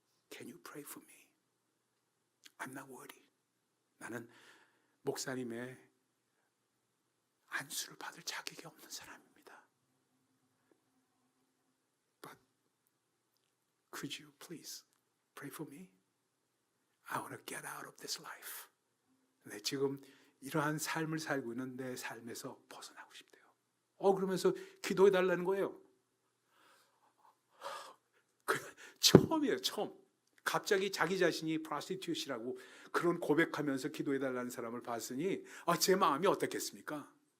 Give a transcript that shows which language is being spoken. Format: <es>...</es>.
<en>Can you pray for me? I'm not worthy.</en> <ko>나는 목사님의 안수를 받을 자격이 없는 사람입니다.</ko> <en>But could you please pray for me? I want to get out of this life.</en> <ko>네, 지금 이러한 삶을 살고 있는 내 삶에서 벗어나고 싶대요. 그러면서 기도해 달라는 거예요. 처음이에요, 처음. 갑자기 자기 자신이 프로스티튜트라고 그런 고백하면서 기도해 달라는 사람을 봤으니 제 마음이 어떻겠습니까?</ko>